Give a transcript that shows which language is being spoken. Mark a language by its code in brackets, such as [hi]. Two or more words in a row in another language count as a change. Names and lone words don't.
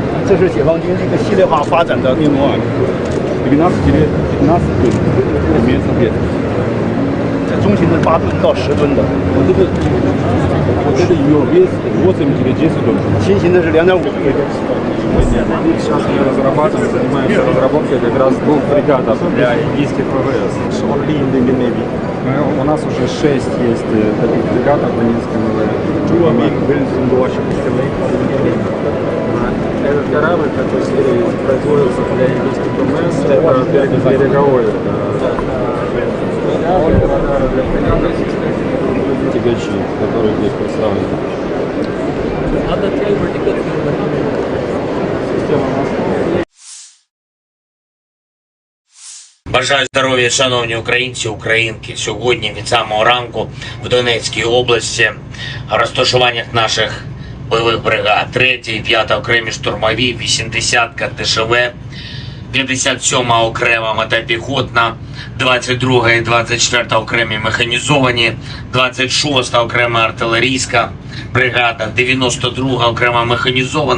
[zh] 这是解放军一个系列化发展的运动啊，15吨，里面特别中型的8吨到10吨的， [ru] Вот это ее вес 80 или 10 тонн. [zh] 轻型的是2.5吨。 [ru] Сейчас мы разрабатываем, занимаемся разработкой как раз двух фрегатов для индийских ВВС. [en] Only in the Navy. [ru] У нас уже 6 есть таких фрегатов в индийском ВВС. Этот корабль, который производится для индийских ВМС, это береговой. Тягачи, которые здесь представлены. Система мостов. [uk] Бажаю здоров'я, шановні українці, українки. Сьогодні від самого ранку в Донецькій області розташуваннях наших бойових бригад 3-й і 5-та окремі штурмові, 80-ка ДШВ, 57-ма окрема мотопіхотна, 22-га і 24-та окремі механізовані, 26-та окрема артилерійська бригада, 92-га окрема механізована.